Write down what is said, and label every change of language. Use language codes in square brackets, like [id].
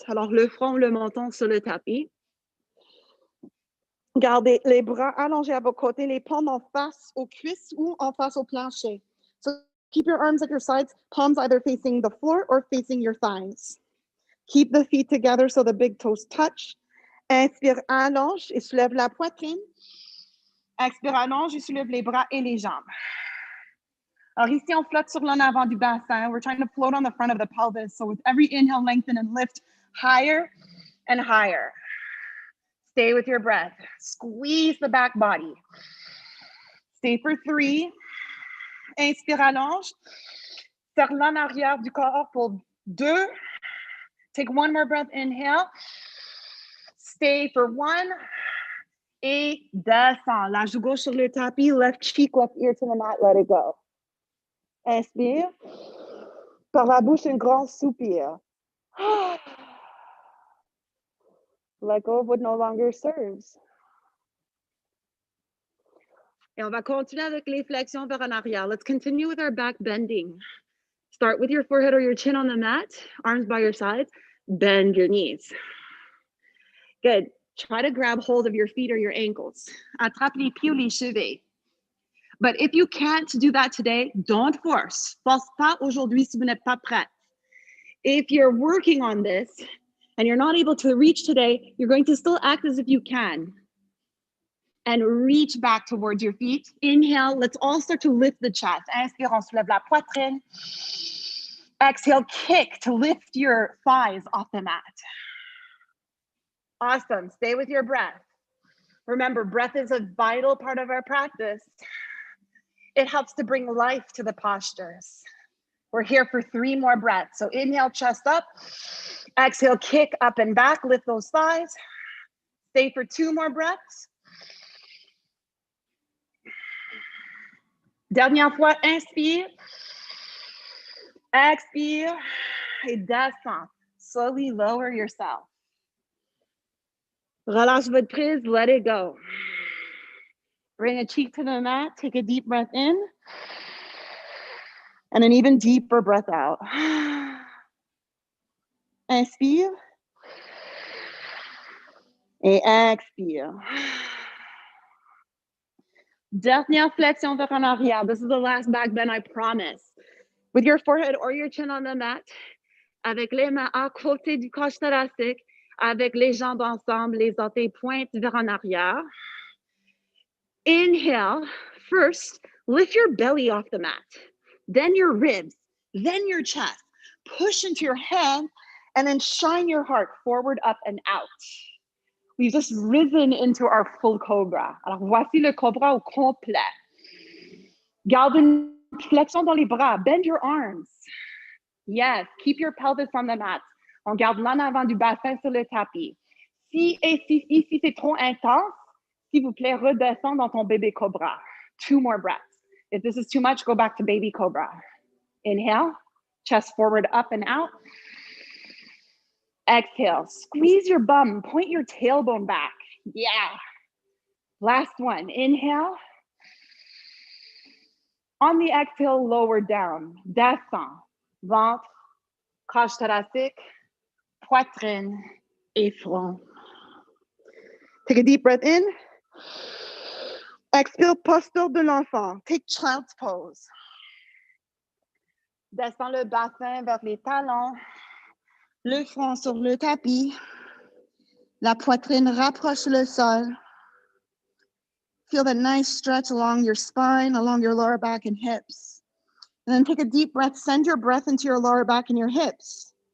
[fr] Alors, le front, le menton sur le tapis. Gardez les bras allongés à vos côtés, les palmes en face aux cuisses ou en face au plancher. [en] So keep your arms at your sides, palms either facing the floor or facing your thighs. Keep the feet together so the big toes touch. [fr] Inspire, allonge et soulève la poitrine. Expire, allonge et soulève les bras et les jambes. Alors ici, on flotte sur l'en avant du bassin. [en] We're trying to float on the front of the pelvis. So with every inhale, lengthen and lift higher and higher. Stay with your breath. Squeeze the back body. Stay for 3. [fr] Inspire, allonge. Serre l'en arrière du corps pour 2. [en] Take one more breath, inhale. Stay for 1. [fr] Et descends. La joue gauche sur le tapis, [en] left cheek, left ear to the mat, let it go. [fr] Inspire. Par la bouche, un grand soupir. [en] Let go of what no longer serves. [fr] Et on va continuer avec les flexions vers en arrière. [en] Let's continue with our back bending. Start with your forehead or your chin on the mat, arms by your sides, bend your knees. Good. Try to grab hold of your feet or your ankles. [fr] Attrape les pieds ou les chevilles. [en] But if you can't do that today, don't force. [fr] Force pas aujourd'hui si vous n'êtes pas prête. [en] If you're working on this and you're not able to reach today, you're going to still act as if you can. And reach back towards your feet. Inhale, let's all start to lift the chest. [fr] Inspire, on soulève la poitrine. [en] Exhale, kick to lift your thighs off the mat. Awesome, stay with your breath. Remember, breath is a vital part of our practice. It helps to bring life to the postures. We're here for 3 more breaths. So inhale, chest up. Exhale, kick up and back, lift those thighs. Stay for 2 more breaths. [fr] Dernière fois, inspire. Expire. Et descends. [en] Slowly lower yourself. [fr] Relâche votre prise, [en] let it go. Bring a cheek to the mat, take a deep breath in. And an even deeper breath out. [fr] Inspire. Et expire. Dernière flexion vers en arrière. [en] This is the last back bend, I promise. With your forehead or your chin on the mat, [fr] avec les mains à côté du crâne thoracique, avec les jambes ensemble, les orteils pointent vers en arrière. [en] Inhale. First, lift your belly off the mat. Then your ribs, then your chest. Push into your hand, and then shine your heart forward, up, and out. We've just risen into our full cobra. [fr] Alors, voici le cobra au complet. Garde une flexion dans les bras. [en] Bend your arms. Yes, keep your pelvis on the mat. [fr] On garde l'en avant du bassin sur le tapis. Si c'est trop intense, s'il vous plaît, redescends dans ton bébé cobra. [en] 2 more breaths. If this is too much, go back to baby cobra. Inhale, chest forward, up and out. Exhale, squeeze your bum, point your tailbone back. Yeah. Last one, inhale. On the exhale, lower down, descend, [fr] ventre, cage thoracique, poitrine, et front. [en] Take a deep breath in. [fr] Expire, posture de l'enfant. [en] Take child's pose. [fr] Descends le bassin vers les talons, le front sur le tapis, la poitrine rapproche le sol. [en] Feel that nice stretch along your spine, along your lower back and hips. And then take a deep breath, send your breath into your lower back and your hips.